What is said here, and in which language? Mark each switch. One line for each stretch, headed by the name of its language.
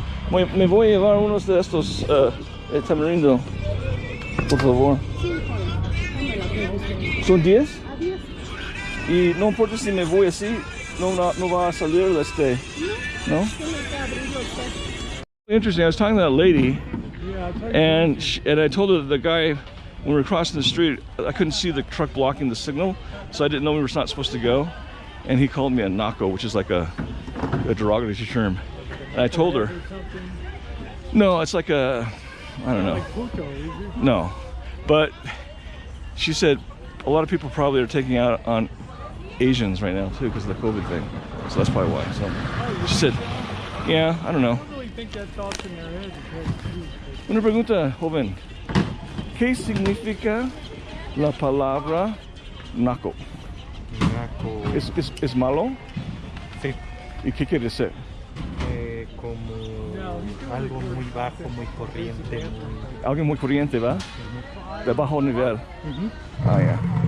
Spanish: Me voy a llevar unos de estos tamarindo, por favor. ¿Son 10? Y no importa si me voy así, no va a salir este, ¿no?
English: Interesting. I was talking to that lady, and I told her the guy when we were crossing the street, I couldn't see the truck blocking the signal, so I didn't know we were not supposed to go, and he called me a naco, which is like a derogatory term. And I told her, no, it's like a, I don't know. No, but she said a lot of people probably are taking out on Asians right now too because of the COVID thing. So that's probably why. So she said, yeah, I don't know. I don't really think that thought's in their head.
Spanish: Una pregunta, joven. ¿Qué significa la palabra naco? Naco. ¿Es malo? Sí. ¿Y qué quiere decir? Como algo muy bajo, muy corriente. Algo muy corriente, ¿va? De bajo nivel. Ah, ya.